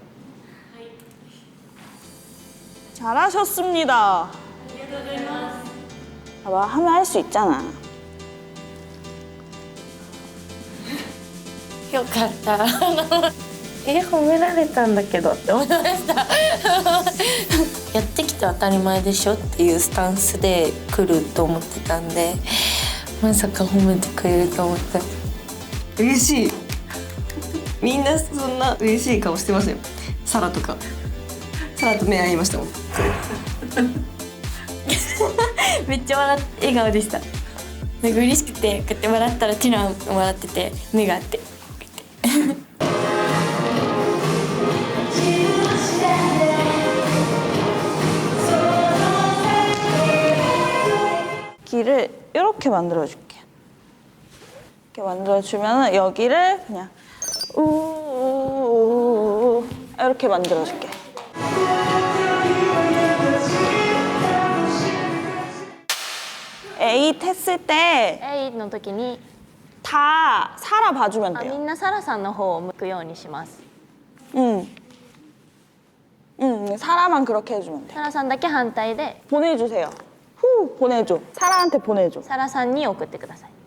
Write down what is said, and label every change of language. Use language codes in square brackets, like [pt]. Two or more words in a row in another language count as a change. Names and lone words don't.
[ko] 잘하셨습니다. 봐봐, 하면 할 수 있잖아. [ja] よかった褒められたんだけどって思いましたやってきて当たり前でしょっていうスタンスで来ると思ってたんでまさか褒めてくれると思って嬉しいみんなそんな嬉しい顔してますよ。サラとかサラと目合いましたもんめっちゃ笑顔でしたなんか嬉しくてこうやって笑ったらティラン笑ってて目があって [ko] 길을 이렇게 만들어줄게. 이렇게 만들어주면 여기를 그냥 우우우우 이렇게 만들어줄게. 8 했을 때 [ja] 8 の時に [ko] 다 사라 봐주면 [ja] み [ko] 돼요. [ja] んなサラさんの方を向くようにします。 [ko] 사라만 그렇게 해주면 돼. [ja] サラさんだけ反対で [ko] 보내주세요. 후 보내줘. 사라한테 보내줘. [ja] サラさんに送ってください。